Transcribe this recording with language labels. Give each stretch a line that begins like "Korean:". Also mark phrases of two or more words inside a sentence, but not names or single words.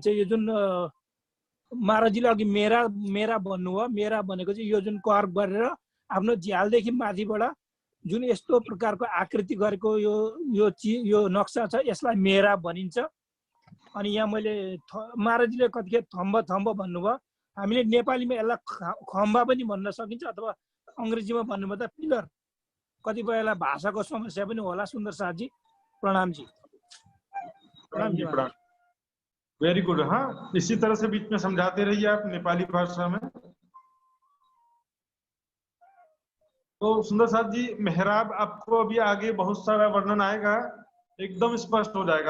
Nepali: यो जुन महाराजजीले अघि मेरा भन्नुभयो, मेरा भनेको चाहिँ यो जुन कर्व गरेर आफ्नो झ्यालदेखि माथिबाट जुन यस्तो प्रकारको आकृति गरेको यो नक्सा छ, यसलाई मेरा भनिन्छ। अनि यहाँ मैले महाराजजीले कतिखेर थम्ब भन्नुभयो, हामीले नेपालीमा यसलाई खम्बा पनि भन्न सकिन्छ, अथवा अङ्ग्रेजीमा भन्नुभयो त पिलर। कतिपयलाई भाषाको समस्या पनि होला।
Hindi: सुन्दर साथजी प्रणाम जी। प्रणाम जी, प्रणाम।
English: very good.
Hindi: हाँ, इसी तरह से बीच में समझाते रहिए आप नेपाली भाषा में। तो सुंदर साथ जी, मेहराब आपको अभी आगे बहुत सारा वर्णन आएगा, एकदम स्पष्ट हो जाएगा।